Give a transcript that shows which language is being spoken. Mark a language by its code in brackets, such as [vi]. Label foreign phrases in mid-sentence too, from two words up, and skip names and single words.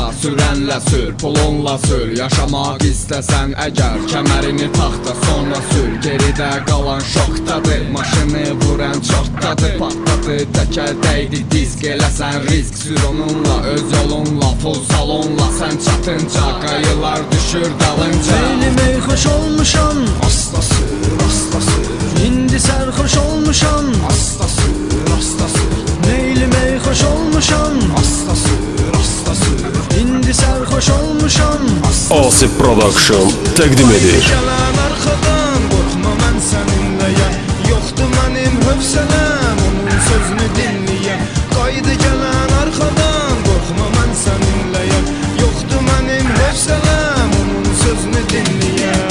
[az] Sürənlə sür, pulunla sür. Yaşamaq istəsən əgər, kəmərini taxta sonra sür. Geridə qalan şokdadır, maşını vuran çortdadır. Patladı, təkər dəydi disk, eləsən risk. Sür onunla, öz yolunla, full salonla. Sən çatınca qayılar düşür dalınca. [tr] Meylime hoş olmuşam, Hastası, hastası, indi sarhoş olmuşam. hastası, hastası, Meylime hoş olmuşam, hastası, hastası, indi sarhoş olmuşam. [az] Asip Production təqdim edir. Gələn arxadan, qorxma mən səninləyəm. Yoxdur mənim hövsələm, onun sözünü dinləyəm. Qaydı gələn arxadan, qorxma mən səninləyəm. Yoxdur mənim hövsələm, onun sözünü dinləyəm.